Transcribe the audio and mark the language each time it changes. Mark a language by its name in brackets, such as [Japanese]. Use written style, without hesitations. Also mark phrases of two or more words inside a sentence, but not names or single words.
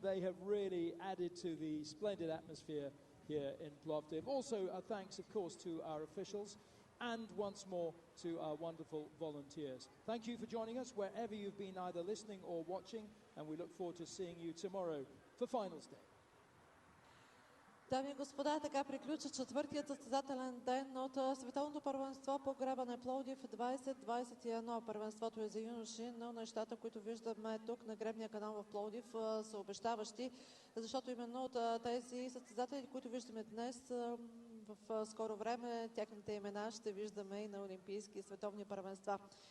[English] They have really added to the splendid atmosphere here in Plovdiv. Also, thanks, of course, to our officials and once more to our wonderful volunteers. Thank you for joining us wherever you've been either listening or watching, and we look forward to seeing you tomorrow for Finals Day. [Bulgarian] Дами и господа, така приключи четвъртият състезателен ден от Световното първенство по гребане Пловдив 2021. Първенството е за юноши, но нещата, които виждаме тук на гребния канал в Пловдив, са обещаващи, защото именно от тези състезатели, които виждаме днес, в скоро време тяхните имена ще виждаме и на олимпийски и световни първенства.